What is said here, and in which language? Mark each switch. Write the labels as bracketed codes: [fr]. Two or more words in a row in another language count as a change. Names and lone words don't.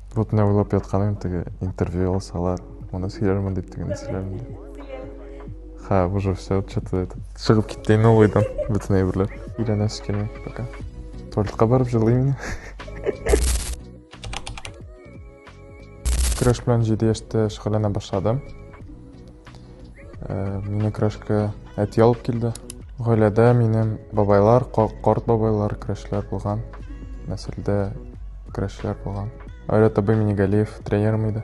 [kk] Вот мен ойлап жатқаным тіге интервью алсалар, оны сөйлермін деп деген сөйлермін деп. Ха, [ru] уже все, что-то [kk] шығып кетейін ойдан бүтін әйбірлер. Үйленесі келмей, пока. Туалетқа барып жылаймын. [tt] Күреш белән 7 яшьтә шөгыльләнә башладым. Мине көрәшкә әти алып килде. Гаиләдә минем бабайлар, карт бабайлар көрәшчеләр булган. Нәселдә көрәшчеләр булган. Айрат абый Минигалиев тренерым иде.